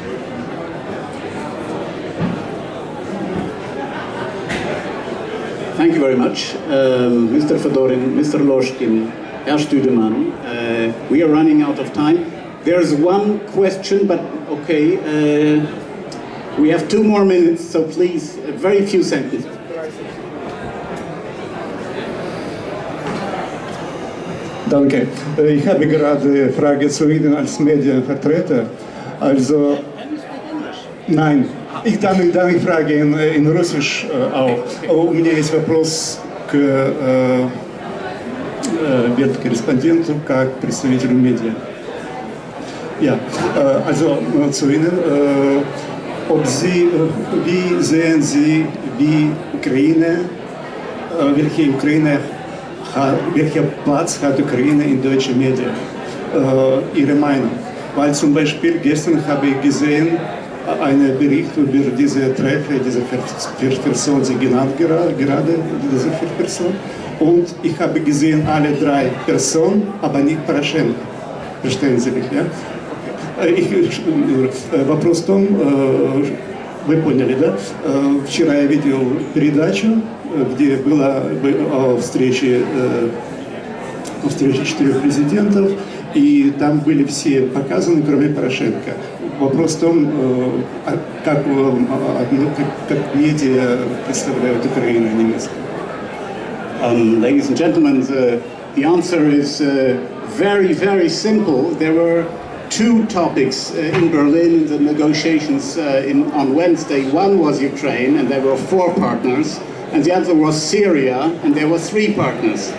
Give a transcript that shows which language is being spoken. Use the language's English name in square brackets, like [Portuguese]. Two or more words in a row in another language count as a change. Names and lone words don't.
[English] Thank you very much, Mr. Fedorin, Mr. Ложкин, Herr Stüdemann. We are running out of time. There's one question, but okay, we have 2 more minutes, so please, very few sentences. [German] Danke. Ich habe gerade Frage zu Ihnen als Medienvertreter. Also, nein, dann ich frage in Russisch auch. У меня есть вопрос к корреспонденту, как представителю медиа. Ja, also zu Ihnen. Wie sehen Sie, welcher Platz hat Ukraine in deutschen Medien? Ihre Meinung? Weil zum Beispiel gestern habe ich gesehen, einen Bericht über diese Treffen, diese 4 Personen, Sie genannt gerade, diese 4 Personen. Und ich habe gesehen, alle 3 Personen, aber nicht Poroschenko. Verstehen Sie mich, ja? [Russian] Вопрос в том, вы поняли, да? Вчера я видел передачу, где была о встрече 4 президентов, и там были все показаны, кроме Порошенко. Вопрос в том, как медиа представляют Украину немецкую. [English] Ladies and gentlemen, the answer is very, very simple. There were 2 topics in Berlin in the negotiations on Wednesday. One was Ukraine, and there were 4 partners, and the other was Syria, and there were 3 partners.